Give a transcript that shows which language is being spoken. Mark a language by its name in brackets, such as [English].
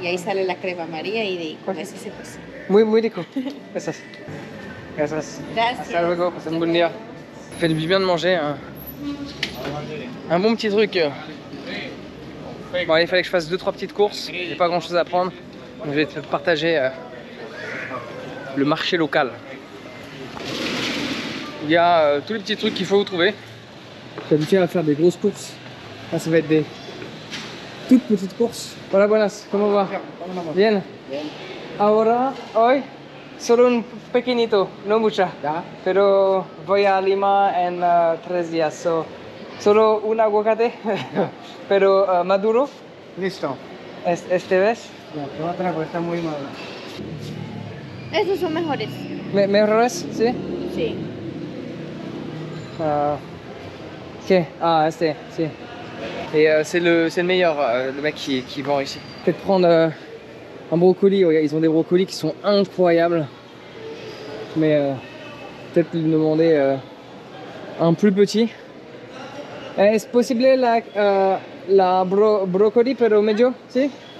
[Spanish] Y ahí sale la crema amarilla y de ahí con eso se cose. Muy, muy rico. Gracias. Gracias. Gracias. Hasta luego, [French] passez une bonne nuit. Ça fait du bien de manger un bon petit truc. Bon, il fallait que je fasse 2-3 petites courses. J'ai pas grand chose à prendre. Donc, je vais te partager le marché local. Il y a tous les petits trucs qu'il faut trouver. Je vais à faire des grosses courses. Là, ça va être des toutes petites courses. [Spanish] Hola, buenas, ¿cómo va? Bien. Ahora, hoy, solo un pequeñito, no mucha. Pero voy a Lima en 3 días. Solo un aguacate, pero maduro. Listo. Este vez. Ya, te voy a traer porque está muy maduro. Esos son mejores. ¿Mejores? ¿Sí? Sí. Ok, ah, este, si. [French] Et c'est le meilleur, le mec qui vend ici. Peut-être prendre un brocoli, ouais, ils ont des brocolis qui sont incroyables. Mais peut-être lui demander un plus petit. [Spanish] ¿Es posible la brocoli pero medio? ¿Sí?